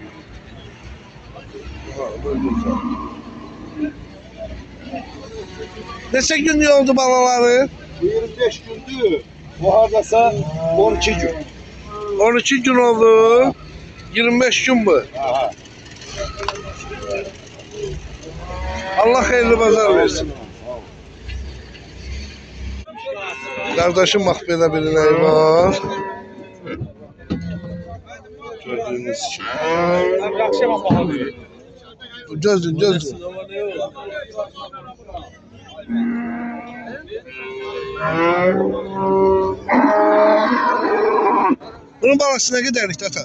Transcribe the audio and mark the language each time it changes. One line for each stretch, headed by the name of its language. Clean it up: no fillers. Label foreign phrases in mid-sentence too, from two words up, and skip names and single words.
Azerbaijani: Neçə gün oldu balaları? 25 gündür. Bu hardasa 12 gün. 12 gün oldu. 25 gün bu. Aha. Allah xeyirli bazar versin.
Turkish: Kardeşim bak
Azerbaijani: belə bir inəyi var.
Turkish: Gördüğünüz gibi.
Azerbaijani: Gözün, gözün.
Turkish: Bunun balası ne kadarlık ata?